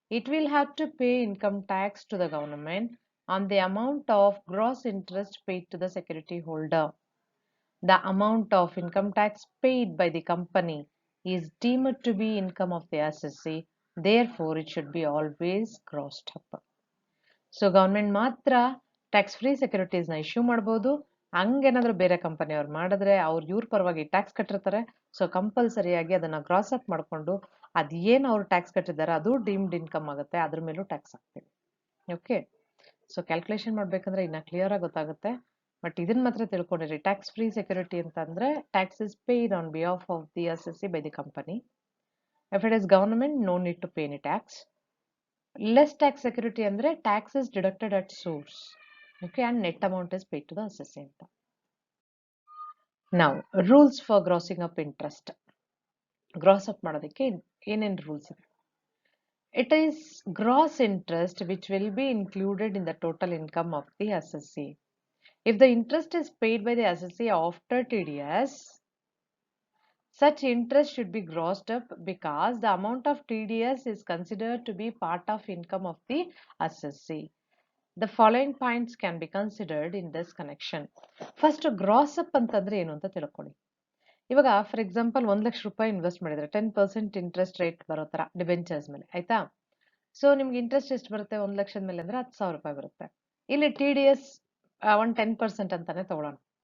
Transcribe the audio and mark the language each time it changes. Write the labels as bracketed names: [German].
[English] it will have to pay income tax to the government on the amount of gross interest paid to the security holder. The amount of income tax paid by the company is deemed to be income of the assessee. Therefore, it should be always grossed up. [Kannada] So government ಮಾತ್ರ tax free ಸೆಕ್ಯೂರಿಟೀಸ್ನ issue ಮಾಡ್ಬೋದು. ಹಂಗೇನಾದ್ರೂ ಬೇರೆ ಕಂಪನಿಯವ್ರು ಮಾಡಿದ್ರೆ ಇವ್ರ ಪರವಾಗಿ tax ಕಟ್ಟಿರ್ತಾರೆ. So ಕಂಪಲ್ಸರಿಯಾಗಿ ಅದನ್ನ cross up ಮಾಡಿಕೊಂಡು ಅದೇನು ಅವ್ರು ಟ್ಯಾಕ್ಸ್ ಕಟ್ಟಿದ್ದಾರೆ ಅದು ಡೀಮ್ಡ್ ಇನ್ಕಮ್ ಆಗುತ್ತೆ, ಅದ್ರ ಮೇಲೂ ಟ್ಯಾಕ್ಸ್ ಹಾಕ್ತೀವಿ. ಓಕೆ, ಸೊ ಕ್ಯಾಲ್ಕುಲೇಷನ್ ಮಾಡ್ಬೇಕಂದ್ರೆ ಇನ್ನ ಕ್ಲಿಯರ್ ಆಗಿ ಗೊತ್ತಾಗುತ್ತೆ. ಬಟ್ ಇದನ್ನ ಮಾತ್ರ ತಿಳ್ಕೊಂಡಿರಿ, ಟ್ಯಾಕ್ಸ್ ಫ್ರೀ ಸೆಕ್ಯೂರಿಟಿ ಅಂತಂದ್ರೆ [English] Tax is paid on behalf of the assessee by the company. If it is government, no need to pay any tax. Less tax security andre tax is deducted at source, okay, and net amount is paid to the assessee. Now rules for grossing up interest. [Kannada] Gross up ಮಾಡೋದಕ್ಕೆ ಏನೇನು rules ಇದೆ? [English] It is gross interest which will be included in the total income of the assessee. If the interest is paid by the assessee after TDS, such interest should be grossed up because the amount of TDS is considered to be part of income of the assessee. The following points can be considered in this connection. [Kannada] First, gross up ಅಂತಂದ್ರೆ ಏನು ಅಂತ ತಿಳ್ಕೊಳ್ಳಿ. ಇವಾಗ for example 1 lakh ರೂಪಾಯಿ invest ಮಾಡಿದ್ರೆ 10% interest rate ಬರೋ ತರ debentures ಮೇಲೆ, ಆಯ್ತಾ? ಸೊ ನಿಮ್ಗೆ ಇಂಟ್ರೆಸ್ಟ್ ಎಷ್ಟು ಬರುತ್ತೆ 1 ಲಕ್ಷದ ಮೇಲೆ ಅಂದ್ರೆ 10,000 ರೂಪಾಯಿ ಬರುತ್ತೆ. ಇಲ್ಲಿ TDS ಒಂದು 10% ಅಂತಾನೆ ತಗೊಳ್ಳೋಣ.